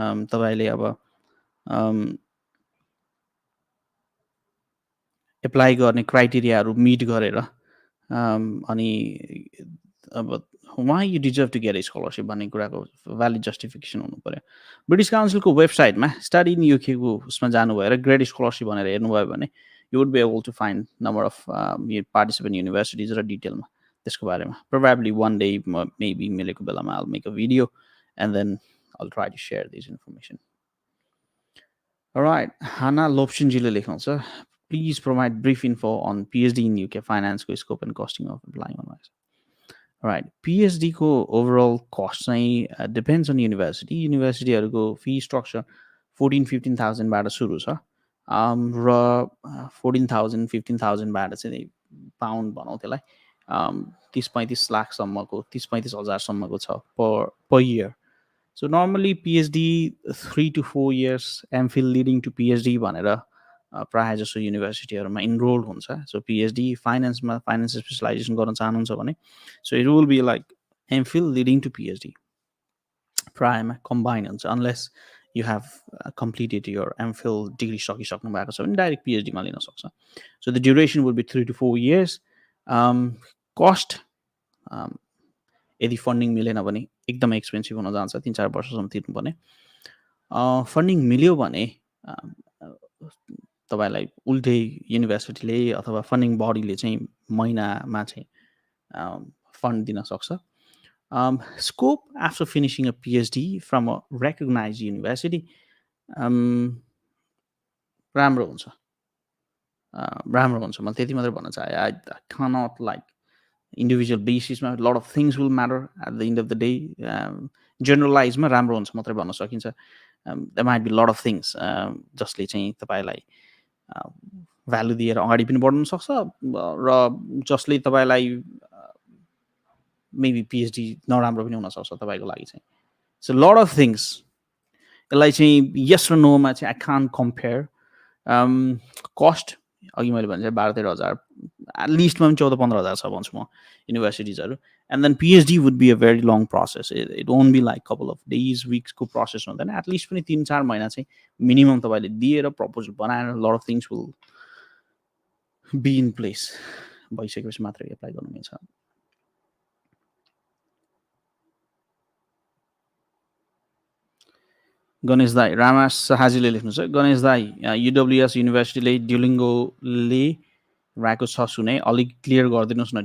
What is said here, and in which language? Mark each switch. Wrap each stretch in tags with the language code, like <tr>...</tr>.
<ne>तपाईँले अब एप्लाई गर्ने क्राइटेरियाहरू मिट गरेर अनि अब</ne> <en>why you deserve to get a scholarship</en> <ne>भन्ने कुराको भ्यालिड जस्टिफिकेसन हुनु पर्यो. ब्रिटिस काउन्सिलको वेबसाइटमा स्टडी इन युकेको उसमा जानु भएर ग्रेड स्कलरसिप भनेर हेर्नुभयो भने</ne> <en>you would be able to find number of participant universities</en> <ne>र डिटेलमा त्यसको बारेमा.</ne> <en>Probably one day maybe</en> <ne>मिलेको बेलामा</ne> <en>I'll make a video and then I'll try to share this information. Alright, Hana Lopshinjile लेख्नुहुन्छ, please provide brief info on PhD in UK finance को scope and costing of applying on myself. Alright, PhD को overall cost चाहिँ depends on university.</en> <ne>Universityहरुको fee structure 14-15,000 बाट सुरु छ. र 14,000 15,000 बाट चाहिँ पाउन्ड भनौँ त्यसलाई 30-35 लाखसम्मको 30-35 सम्मको छ per year.</ne> <en>So normally PhD 3 to 4 years, MPhil leading to PhD भनेर प्रायः जसो युनिभर्सिटीहरुमा इनरोल हुन्छ. So PhD</en> <ne>फाइनान्समा फाइनान्स स्पेशलाइजेसन गर्न चाहनुहुन्छ भने</ne> <en>so it will be like MPhil leading to PhD.</en> <ne>प्रायःमा combine हुन्छ</ne> <en>unless you have completed your MPhil degree</en> <ne>सकिसक्नु भएको छ भने डाइरेक्ट PhD मा लिन सक्छ.</ne> <en>So the duration will be 3 to 4 years.</en> <ne>Cost यदि फन्डिङ मिलेन भने एकदमै एक्सपेन्सिभ हुन जान्छ, 3-4 वर्षसम्म तिर्नुपर्ने. फन्डिङ मिल्यो भने तपाईलाई उल्टै युनिभर्सिटीले अथवा फन्डिङ बडीले चाहिँ महिनामा चाहिँ फन्ड दिन सक्छ.</ne> <en>Scope after finishing a PhD from a recognized university</en> <ne>राम्रो हुन्छ. मैले त्यति मात्र भन्न चाहे.</ne> <en>I cannot like individual basis ma, a lot of things will matter at the end of the day.</en> <ne>Generalize ma राम्रो हुन्छ मात्रै भन्न सकिन्छ.</ne> <en>There might be a lot of things</en> <ne>जसले चाहिँ तपाईलाई भ्यालु दिएर अगाडि पनि बढ्न सक्छ र जसले तपाईलाई maybe PhD नराम्रो पनि हुन सक्छ तपाईको लागि चाहिँ.</ne> <en>So a lot of things.</en> <ne>यसलाई चाहिँ yes र no मा चाहिँ</ne> <en>I can't compare.</en> <ne>Cost अघि मैले भने 12-13,000 at least मा 14-15,000 छ भन्छु म युनिभर्सिटीजहरु.</ne> <en>And then PhD would be a very long process. It won't be like couple of days, weeks</en> <ne>को process हुँदैन. At least पनि 3-4 महिना चाहिँ minimum तपाईले दिएर proposal बनाएर</ne> <en>a lot of things will be in place.</en> <ne>भइसकेपछि मात्रै एप्लाई गर्नु मिल्छ. गणेश दाई रामा शाहजीले लेख्नुहुन्छ, गणेश दाई UWS युनिभर्सिटीले ड्युलिङ्गोले राखेको छ सुने, अलिक क्लियर गरिदिनुस् न.</ne>